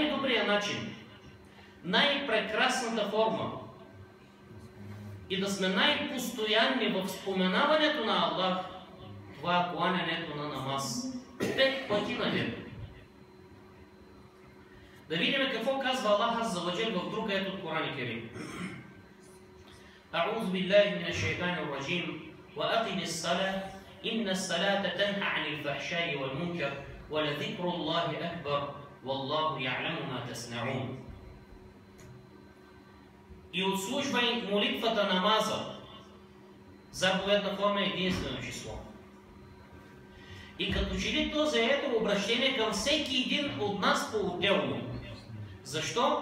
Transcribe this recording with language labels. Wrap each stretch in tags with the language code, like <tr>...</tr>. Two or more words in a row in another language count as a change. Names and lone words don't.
<bg>Най-добрият начин най-прекрасната форма и да сме най-постоянни в споменаването на Аллах, това е кланянето на намаз 5 пъти на ден. Да видим какво казва Аллах</bg> <ar>عز وجل</ar> <bg>в друг аят от Коран Керим.</bg> <ar>أعوذ بالله من الشيطان الرجيم وأقم الصلاة إن الصلاة تنهى عن الفحشاء والمنكر ولذكر الله أكبر والله يعلم ما تصنعون.</ar> <bg>И отслужвай молитвата намаза. Заповедна форма е единствено число. И като че ли то заето обращение към всеки един от нас по-отделно. Защо?</bg>